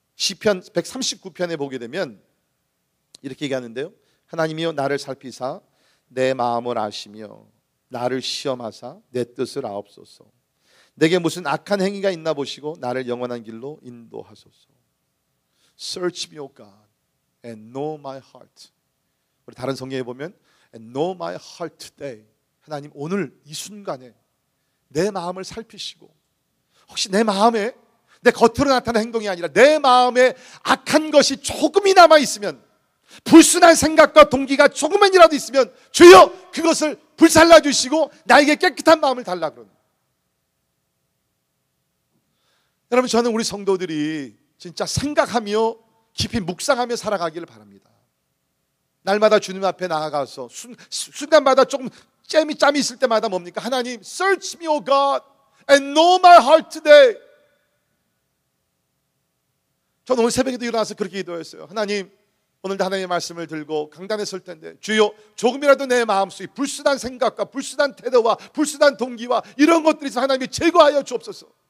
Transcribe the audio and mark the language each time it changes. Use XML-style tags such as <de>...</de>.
<ko>시편 139편에 보게 되면 이렇게 얘기하는데요. 하나님이여 나를 살피사 내 마음을 아시며 나를 시험하사 내 뜻을 아옵소서. 내게 무슨 악한 행위가 있나 보시고 나를 영원한 길로 인도하소서.</ko> <en>Search me, O God, and know my heart.</en> <ko>우리 다른 성경에 보면</ko> <en>and know my heart today.</en> <ko>하나님, 오늘 이 순간에 내 마음을 살피시고 혹시 내 마음에 내 겉으로 나타나는 행동이 아니라 내 마음에 악한 것이 조금이 남아 있으면, 불순한 생각과 동기가 조금만이라도 있으면 주여 그것을 불살라 주시고 나에게 깨끗한 마음을 달라 그러는. 여러분, 저는 우리 성도들이 진짜 생각하며 깊이 묵상하며 살아가기를 바랍니다. 날마다 주님 앞에 나아가서 순간마다 조금 짬이 있을 때마다 뭡니까?</ko> <en>하나님, search me, O God, and know my heart today.</en> <ko>저는 오늘 새벽에도 일어나서 그렇게 기도했어요. 하나님, 오늘도 하나님의 말씀을 들고 강단에 설 텐데 주여 조금이라도 내 마음속에 불순한 생각과 불순한 태도와 불순한 동기와 이런 것들이 있어 하나님이 제거하여 주옵소서.</ko>